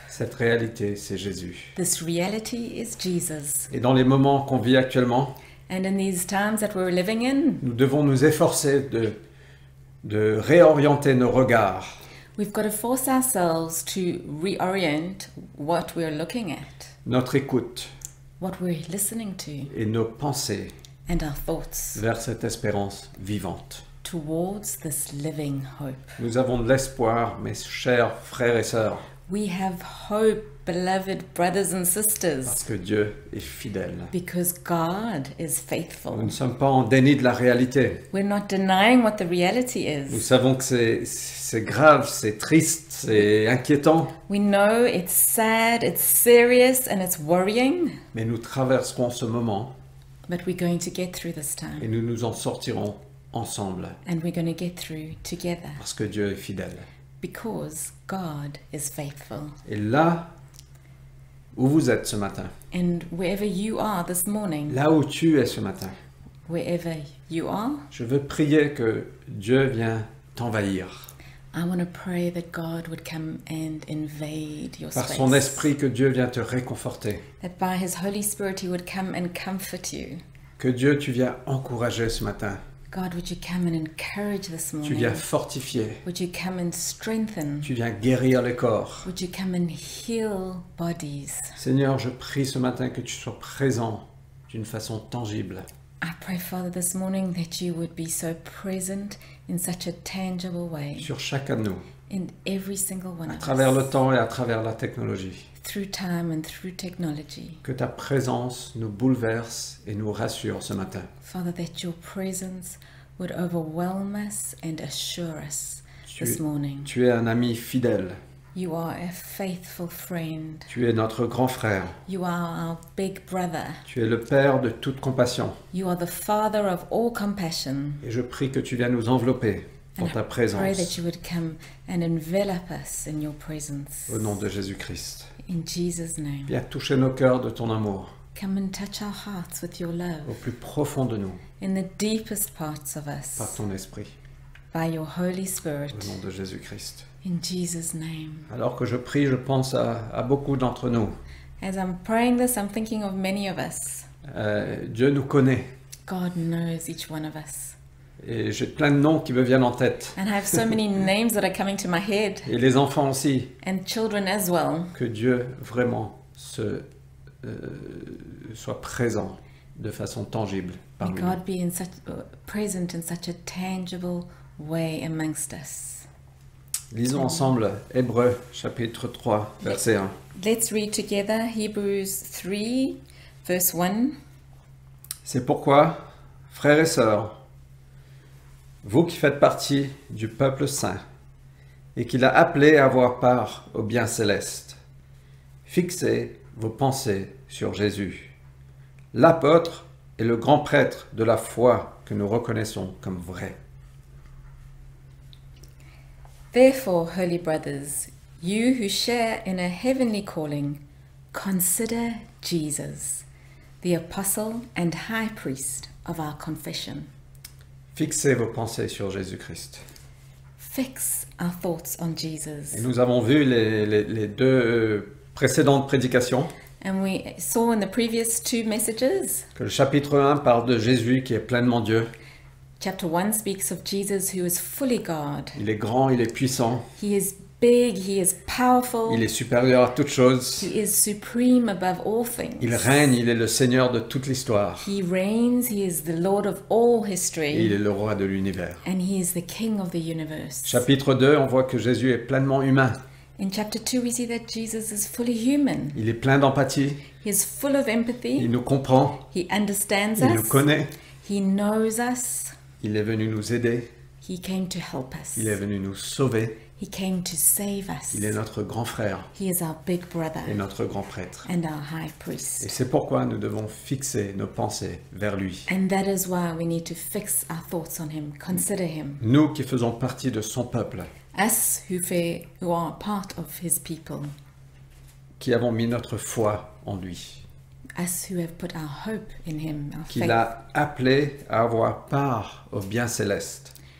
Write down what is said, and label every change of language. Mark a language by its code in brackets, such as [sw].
[fr] Cette réalité, c'est Jésus. [en] This reality is Jesus. [fr] Et dans les moments qu'on vit actuellement, [en] And in these times that we're living in, [fr] nous devons nous efforcer de réorienter nos regards [en] we've got to force ourselves to reorient what we're looking at, [fr] notre écoute [en] what we're listening to, [fr] et nos pensées [en] and our thoughts [fr] vers cette espérance vivante. [en] towards this living hope. [fr] Nous avons de l'espoir, mes chers frères et sœurs, [en] We have hope, beloved brothers and [fr] parce [en] sisters, [fr] que Dieu est fidèle. [en] because God is [fr] Nous [en] faithful. [fr] ne sommes pas en déni de la réalité. [en] We're not denying what the reality [fr] Nous [en] is. [fr] savons que c'est grave, c'est triste, c'est inquiétant, [en] We know it's sad, it's serious, and it's worrying, [fr] mais nous traverserons ce moment [en] but we're going to get through this [fr] et [en] time, [fr] nous nous en sortirons ensemble [en] and we're going to get through together, [fr] parce que Dieu est fidèle. [en] because God is faithful. [fr] Et là où vous êtes ce matin, [en] And wherever you are this morning, [fr] là où tu es ce matin, [en] wherever you are, [fr] je veux prier que Dieu vienne t'envahir. [en] I want to pray that God would come and invade your [fr] Par son [en] space. [fr] esprit, que Dieu vienne te réconforter. [en] That by His Holy Spirit He would come and comfort you. [fr] Que Dieu, tu viens encourager ce matin. [en] God, would you come and encourage this [fr] Tu [en] morning? [fr] viens fortifier. [en] Would you come and strengthen? [fr] Tu viens guérir les corps. [en] Would you come and heal bodies? [fr] Seigneur, je prie ce matin que tu sois présent d'une façon tangible. [en] I pray, Father, this morning that you would be so present in such a tangible way [fr] Sur chacun de nous, [en] in every single one [fr] à [en] of [fr] travers le [en] us, [fr] temps et à travers la technologie. [en] through time and through technology. [fr] Que ta présence nous bouleverse et nous rassure ce matin. [en] Father, that your presence would overwhelm us and assure us this morning. [fr] Tu es un ami fidèle. [en] You are a faithful friend. [fr] Tu es notre grand frère. [en] You are our big brother. [fr] Tu es le Père de toute compassion. [en] You are the Father of all compassion. [fr] Et je prie que tu viennes nous envelopper dans ta [en] Pray that [fr] présence. [en] you would come and envelop us in your presence. [fr] Au nom de Jésus-Christ. [en] In Jesus' name. [fr] Viens toucher nos cœurs de ton amour, [en] Come and touch our hearts with your [fr] au [en] love [fr] plus profond de nous, [en] in the deepest parts of [fr] par [en] us [fr] ton esprit. [en] by your Holy Spirit. [fr] Au nom de Jésus-Christ. [en] In Jesus' name. [fr] Alors que je prie, je pense à beaucoup d'entre nous. [en] As I'm praying this, I'm thinking of many of us. [fr] Dieu nous connaît. [en] God knows each one of us. [fr] Et j'ai plein de noms qui me viennent en tête. [en] And I have so many names that are coming to my head, [fr] Et les enfants aussi. [en] and children as well. [fr] Que Dieu vraiment soit présent de façon tangible [en] May [fr] parmi nous. [en] God be present in such a tangible way amongst us. [fr] Lisons ensemble Hébreux chapitre 3 verset 1. [en] Let's read together Hebrews 3, verse 1. [fr] C'est pourquoi, frères et sœurs, vous qui faites partie du peuple saint et qu'il a appelé à avoir part au bien céleste, fixez vos pensées sur Jésus, l'apôtre et le grand prêtre de la foi que nous reconnaissons comme vrai. [en] Therefore, holy brothers, you who share in a heavenly calling, consider Jesus, the apostle and high priest of our confession. [fr] Fixez vos pensées sur Jésus-Christ. [en] Fix our thoughts on [fr] Et [en] Jesus. [fr] nous avons vu les deux précédentes prédications [en] And we saw in the previous two messages, [fr] que le chapitre 1 parle de Jésus qui est pleinement Dieu. [en] chapter 1 speaks of Jesus who is fully God. [fr] Il est grand, il est puissant, [en] He is big, he is powerful, [fr] il est supérieur à toute chose. [en] he is supreme above all things. [fr] Il règne, il est le Seigneur de toute l'histoire. [en] He reigns, he is the Lord of all [fr] Et il [en] history, [fr] est le roi de l'univers. [en] and he is the King of the universe. [fr] Chapitre 2, on voit que Jésus est pleinement humain. [en] In chapter 2, we see that Jesus is fully human. [fr] Il est plein d'empathie, [en] He is full of [fr] il [en] empathy, [fr] nous comprend, [en] he understands [fr] il nous [en] us, [fr] connaît. [en] he knows us, [fr] Il est venu nous aider, [en] he came to help us, [fr] il est venu nous sauver. [en] he came to save us. [fr] Il est notre grand frère [en] He is our big brother [fr] et notre grand prêtre. [en] and our high [fr] Et [en] priest. [fr] c'est pourquoi nous devons fixer nos pensées vers lui. [en] And that is why we need to fix our thoughts on him, consider him. [fr] Nous qui faisons partie de son peuple, [en] Us who are part of his people, [fr] qui avons mis notre foi en lui, [en] us who have put our hope in him, our [fr] qu'il [en] faith. [fr] a appelé à avoir part au bien céleste.